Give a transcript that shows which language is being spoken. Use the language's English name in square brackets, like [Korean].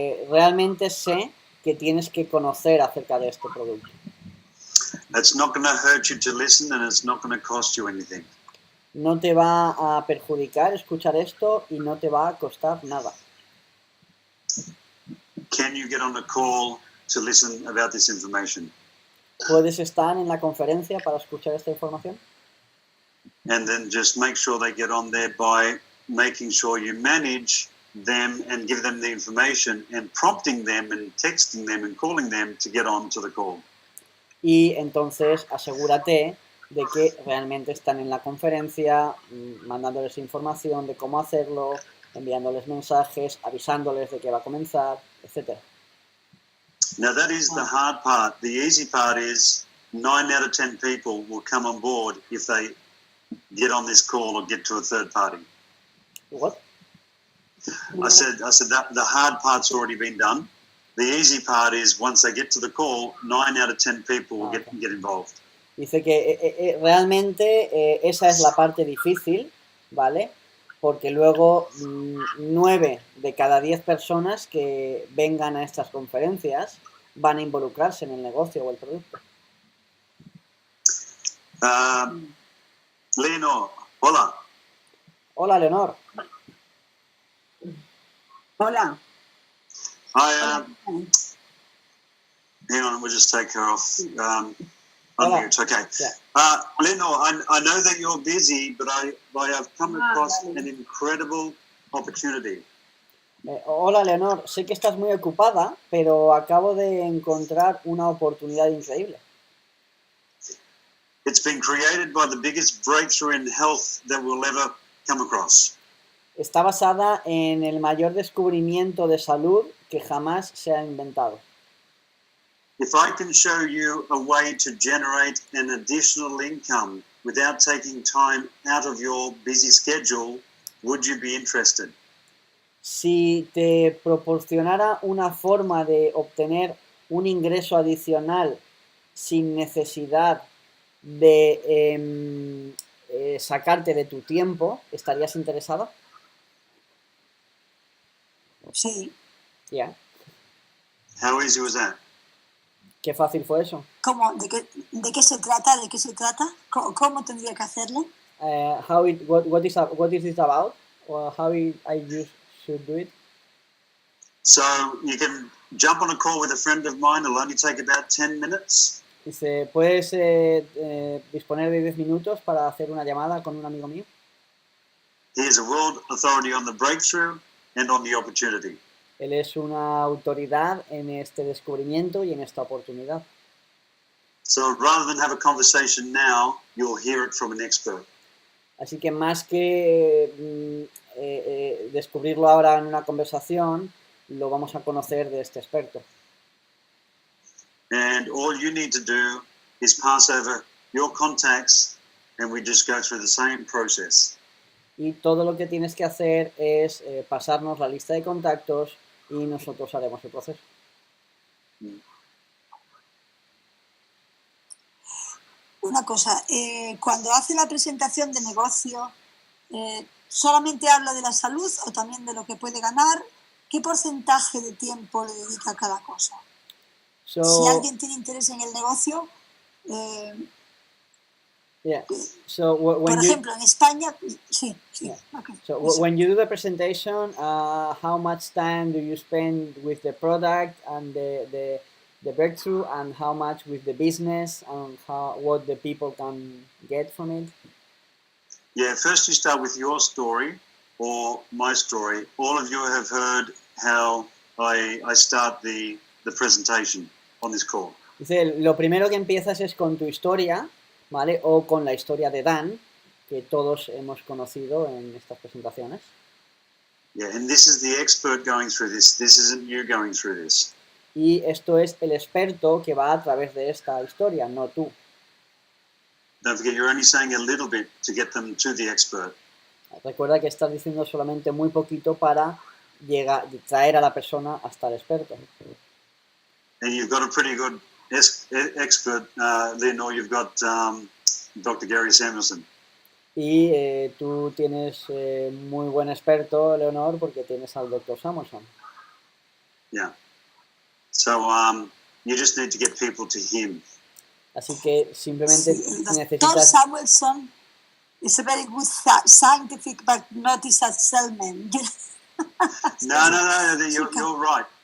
[Spanish] Realmente sé que tienes que conocer acerca de este producto. [English] It's not going to hurt you to listen, and it's not going to cost you anything. [Spanish] No te va a perjudicar escuchar esto y no te va a costar nada. [English] Can you get on a call to listen about this information? [Spanish] ¿Puedes estar en la conferencia para escuchar esta información? [English] And then just make sure they get on there by making sure you manage them and give them the information and prompting them and texting them and calling them to get on to the call. [Spanish] Y entonces asegúrate de que realmente están en la conferencia, mandándoles información de cómo hacerlo, enviándoles mensajes, avisándoles de que va a comenzar, etc. [English] Now that is the hard part. The easy part is 9 out of 10 people will come on board if they get on this call or get to a third party. What? I said that the hard part's already been done. The easy part is once they get to the call, 9 out of 10 people will get involved. [Spanish] Dice que realmente esa es la parte difícil, ¿vale? Porque luego 9 de cada 10 personas que vengan a estas conferencias van a involucrarse en el negocio o el producto. Leonor, hola. Hola, Leonor. Hola. [English] Hi, hang on, we'll just take her off. Unmute, okay. Yeah. Leonor, I know that you're busy, but I have come across an incredible opportunity. [Spanish] Hola, Leonor. Sé que estás muy ocupada, pero acabo de encontrar una oportunidad increíble. [English] It's been created by the biggest breakthrough in health that we'll ever come across. [Spanish] Está basada en el mayor descubrimiento de salud que jamás se ha inventado. [English] If I can show you a way to generate an additional income without taking time out of your busy schedule, would you be interested? [Spanish] Si te proporcionara una forma de obtener un ingreso adicional sin necesidad de sacarte de tu tiempo, ¿estarías interesada? Sí. [English] Yeah. How easy was that? [Spanish] Qué fácil fue eso. ¿Cómo? ¿De qué se trata? ¿De qué se trata? ¿Cómo tendría que hacerlo? [English] What is it about? Or how I should do it? So you can jump on a call with a friend of mine. It'll only take about 10 minutes. [Spanish] Dice, ¿puedes disponer de 10 minutos para hacer una llamada con un amigo mío? [English] He is a world authority on the breakthrough and on the opportunity. [Spanish] Él es una autoridad en este descubrimiento y en esta oportunidad. [English] So rather than have a conversation now, you'll hear it from an expert. [Spanish] Así que más que descubrirlo ahora en una conversación, lo vamos a conocer de este experto. [English] And all you need to do is pass over your contacts and we just go through the same process. [Spanish] Y todo lo que tienes que hacer es pasarnos la lista de contactos y nosotros haremos el proceso. Una cosa, cuando hace la presentación de negocio, ¿solamente habla de la salud o también de lo que puede ganar? ¿Qué porcentaje de tiempo le dedica a cada cosa? Si alguien tiene interés en el negocio, por ejemplo, en España, sí. [English] Yeah. Okay. So when you do the presentation, how much time do you spend with the product and the the breakthrough and how much with the business and what the people can get from it? Yeah, first you start with your story or my story. All of you have heard how I start the presentation on this call. [Spanish] Dice, lo primero que empiezas es con tu historia, ¿vale? O con la historia de Dan, que todos hemos conocido en estas presentaciones. [English] Yeah, and this is the expert going through this. This isn't you going through this. [Spanish] Y esto es el experto que va a través de esta historia, no tú. [English] Don't forget, you're only saying a little bit to get them to the expert. [Spanish] Recuerda que estás diciendo solamente muy poquito para traer a la persona hasta el experto. [English] And you've got a pretty good expert, Lynn, or you've got Dr. Gary Samuelson. [Spanish] Y tú tienes muy buen experto, Leonor, porque tienes al Dr. Samuelson. [English] Yeah. So you just need to get people to him. [Spanish] Así que simplemente Dr. necesitas... [English] Samuelson is a very good scientific, but not as a salesman. No, you're right.